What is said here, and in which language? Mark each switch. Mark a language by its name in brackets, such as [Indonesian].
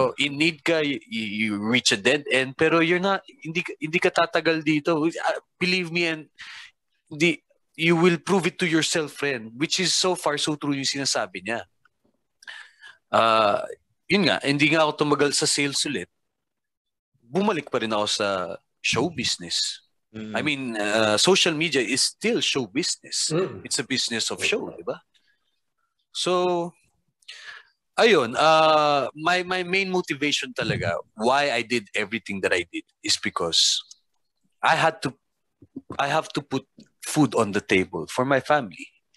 [English] In need ka, you reach a dead end. Pero you're not, [Filipino] hindi ka tatagal dito. [English] Believe me, and you will prove it to yourself, friend. Which is so far so true [Filipino] yung sinasabi niya. Yun nga, hindi nga ako tumagal sa sales ulit. Bumalik pa rin ako sa show business. [English] I mean, social media is still show business. It's a business of show, di ba? So, ayun, my main motivation talaga, why I did everything that I did is because I have to put food on the table for my family.